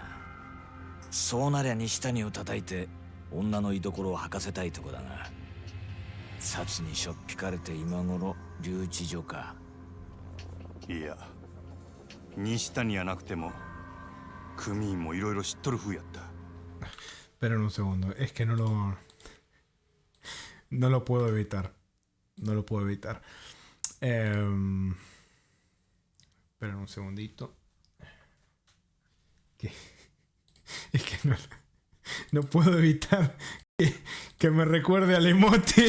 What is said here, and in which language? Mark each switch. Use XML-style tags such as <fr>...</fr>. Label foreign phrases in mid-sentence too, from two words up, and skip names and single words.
<ja>そうなりゃ西谷を叩いて女の居所を吐かせたいとこだが、札にしょっぴかれて今頃留置所か。いや、西谷やなくても組員もいろいろ知っとる風やった。</ja> <es>Pero un segundo, es que no lo puedo evitar. No lo puedo evitar. Esperen un segundito. Es que no puedo evitar que me recuerde al emote.</es>